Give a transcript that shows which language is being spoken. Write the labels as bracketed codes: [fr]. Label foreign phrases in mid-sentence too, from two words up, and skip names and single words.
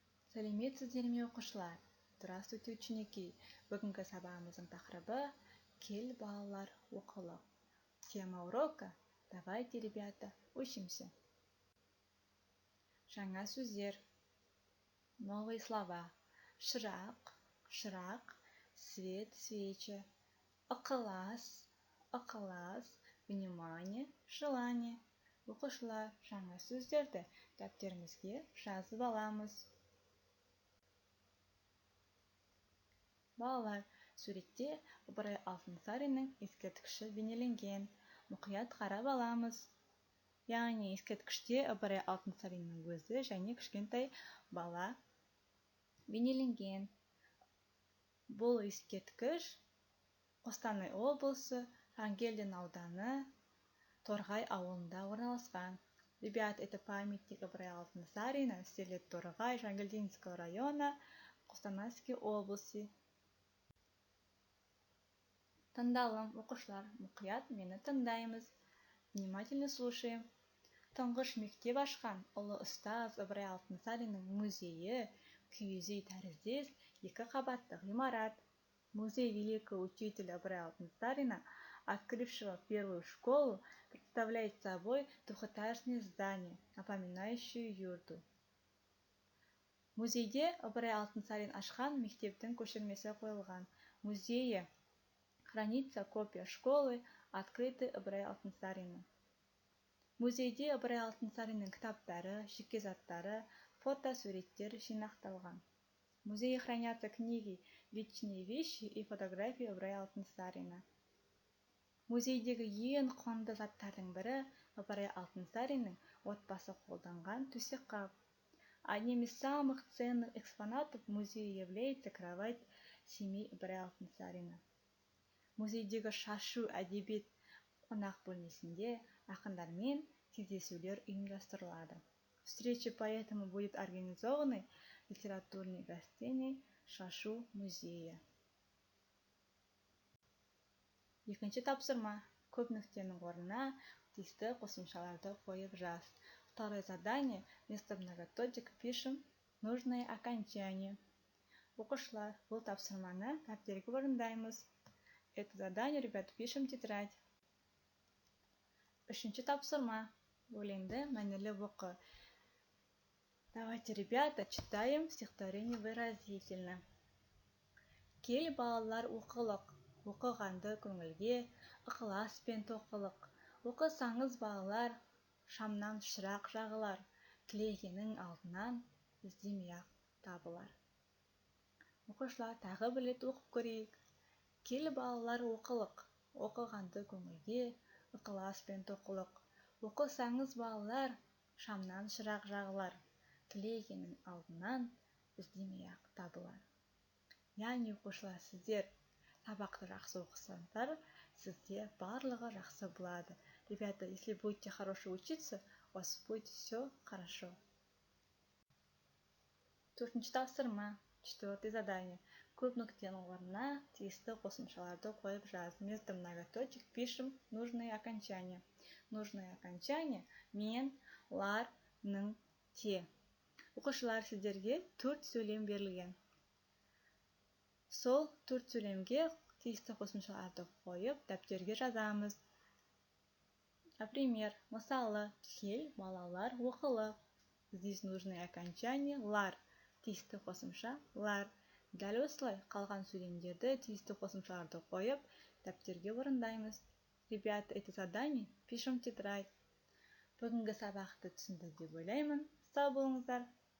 [kk] Сәлеметсіздер ме оқушылар? [ru] Здравствуйте, ученики! [kk] Бүгінгі сабағымыздың тақырыбы «Кел, балалар, оқылық». [ru] Тема урока «Давайте, ребята, учимся». [kk] Жаңа сөздер. [ru] Новые слова. [kk] Шырақ, шырақ, [ru] свет, свеча, [kk] ықылас, ықылас, [ru] внимание, желание. [kk] Оқушылар, жаңа сөздерді дәптерімізге жазып аламыз. Балалар, суретте Ыбырай Алтынсариннің ескерткіші бейнеленген. Мұқият қарап аламыз. Яғни ескерткіште Ыбырай Алтынсариннің өзі және кішкентай бала бейнеленген. Бұл ескерткіш Қостанай облысы, Жангелдин ауданы, Торғай ауылында орналасқан. [ru] Ребят, это памятник Ыбырай Алтынсарина, село Торғай, Жангелдинского района, Костанайской области. [kk] Тыңдалым, оқушылар, мұқият мені тыңдаймыз. [ru] Внимательно слушаем. [kk] Тұңғыш мектеп ашқан ұлы ұстаз Ыбырай Алтынсариннің музейі киіз үй тәріздес 2 қабатты ғимарат. [ru] Музей великого учителя Ыбырая Алтынсарина, открывшего первую школу, представляет собой двухэтажное здание, напоминающее юрту. [kk] Музейде Ыбырай Алтынсарин ашқан мектептің көшірмесі қойылған. [ru] Музее хранится копия школы, открытой Ыбырай Алтынсарина. [kk] Музейде Ыбырай Алтынсариннің кітаптары, жеке заттары, фотосуреттер жинақталған. [ru] В музее хранятся книги, личные вещи и фотографии Ыбырая Алтынсарина. [kk] Музейдегі ең құнды заттардың бірі Ыбырай Алтынсариннің отбасы қолданған төсек қап. [ru] Одним из самых ценных экспонатов в музее является кровать семьи Ыбырая Алтынсарина. [kk] Музейдегі шашу әдебиет қонақ бөлмесінде ақындармен кездесулер ұйымдастырылады. [ru] Встреча поэтому будет организованы литературной гостиной Шашу музея. [kk] Екінші тапсырма. Көп нүктенің орнына тиісті қосымшаларды қойып жаз. [ru] Второе задание. Вместо многоточек пишем нужное окончание. [kk] Оқушылар, бұл тапсырманы дәптерге орындаймыз. [ru] Это задание, ребят, пишем в тетрадь. [kk] Үшінші тапсырма. Өлеңді мәнерлі оқы. [ru] Давайте, ребята, читаем стихотворение выразительно. [kk] Кел, балалар, оқылық. Оқығанды көңілге, ықыласпен тоқылық. Оқысаңыз, балалар, шамнан шырақ жағылар. Тілегенің алдынан іздемей-ақ табылар. Оқушылар, тағы бір рет оқып көрейік. Кел, балалар, оқылық. Оқығанды көңілге, ықыласпен тоқылық. Оқысаңыз, балалар, шамнан шырақ жағылар. Тілегенің алдынан іздемей-ақ табылар. Яғни, оқушылар, сіздер сабақты жақсы оқысаңдар, сізде барлығы жақсы болады. [ru] Ребята, если будете хорошо учиться, у вас будет все хорошо. [kk] Төртінші тапсырма. [ru] Четвертое задание. [kk] Көп нүктенің орнына тиісті қосымшаларды қойып жаз. [ru] Вместо многоточек пишем нужные окончания. Нужное окончание мен, лар, ның, те. [kk] Оқушылар, сіздерге 4 сөйлем берілген. Сол 4 сөйлемге тиісті қосымшаларды қойып, дәптерге жазамыз. Например, мысалы, кел, балалар, оқылық. [ru] Здесь нужное окончание лар. [kk] Тиісті қосымша лар. Дәл осылай қалған сөйлемдерді тиісті қосымшаларды қойып, дәптерге орындаймыз. [ru] Ребята, это задание пишем в тетрадь. [kk] Бүгінгі сабақты түсінді деп ойлаймын. Сау болыңыздар.